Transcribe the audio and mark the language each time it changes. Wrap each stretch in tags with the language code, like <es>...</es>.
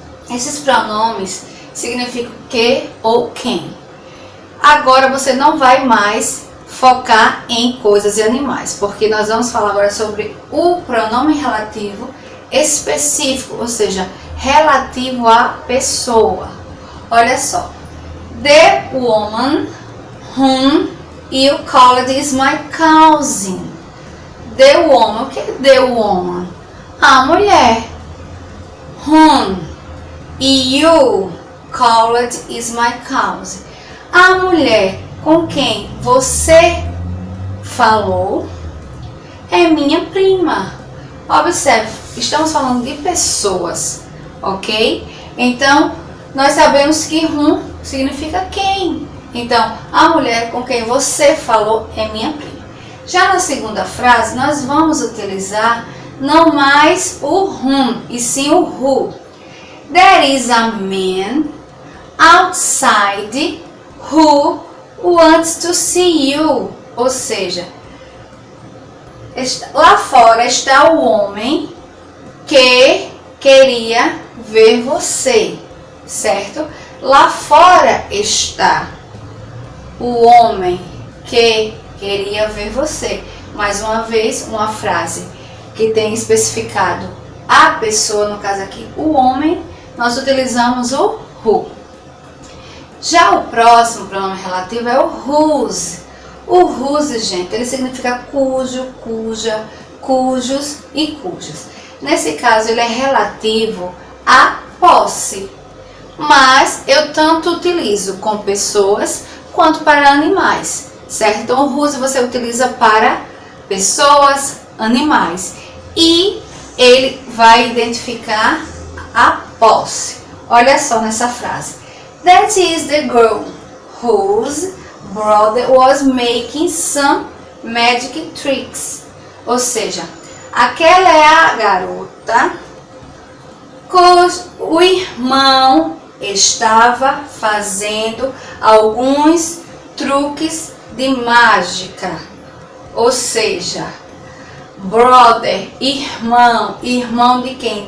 <pt>Esses pronomes significam que ou quem. Agora você não vai mais focar em coisas e animais, porque nós vamos falar agora sobre o pronome relativo específico, ou seja, relativo à pessoa. Olha só.</pt> <en>The woman whom you called is my cousin. The woman,</en> <pt>o que é</pt> <en>the woman?</en> <pt>A mulher.</pt> <en>Whom you called is my cousin.</en> <pt>A mulher com quem você falou é minha prima. Observe, estamos falando de pessoas, ok? Então, nós sabemos que whom significa quem. Então, a mulher com quem você falou é minha prima. Já na segunda frase, nós vamos utilizar não mais o whom, e sim o who.</pt> <en>There is a man outside who wants to see you.</en> <pt>Ou seja, lá fora está o homem que queria ver você, certo? Lá fora está o homem que queria ver você. Mais uma vez, uma frase que tem especificado a pessoa, no caso aqui, o homem, nós utilizamos o who. Já o próximo pronome relativo é o whose. O whose, gente, ele significa cujo, cuja, cujos e cujas. Nesse caso, ele é relativo à posse. Mas eu tanto utilizo com pessoas quanto para animais, certo? Então o whose você utiliza para pessoas, animais. E ele vai identificar a posse. Olha só nessa frase.</pt> <en>That is the girl whose brother was making some magic tricks.</en> <pt>Ou seja, aquela é a garota cujo irmão estava fazendo alguns truques de mágica. Ou seja, brother, irmão, irmão de quem?</pt>